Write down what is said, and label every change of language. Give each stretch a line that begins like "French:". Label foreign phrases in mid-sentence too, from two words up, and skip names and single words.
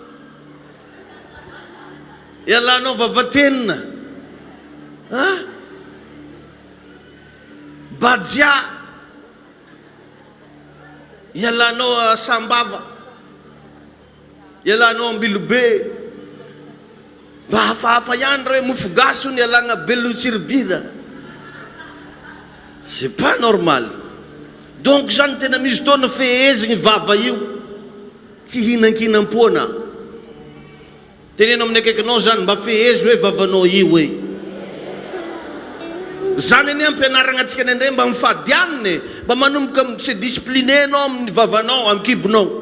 Malagasy: ialanao Vavatenina, Bajia ialanao a Sambava, ialanao Ambilobe, mba hafahafa ihany raha hoe mofo gasy ny ialagna Belotsirbida.
French: C'est pas normal.
Malagasy: Donc zany tena misy fotoana fehezigny vava io, tsy hinan-kinam-poana. Tenenao amin'ny akaikinao zany mba fehezy hoe vavanao io hoe. Zany ane ampianaragna antsika nendray mba mifady aminy, mba manomboka
French: se discipliné
Malagasy: anao amin'ny vavanao, amin'ny kibonao.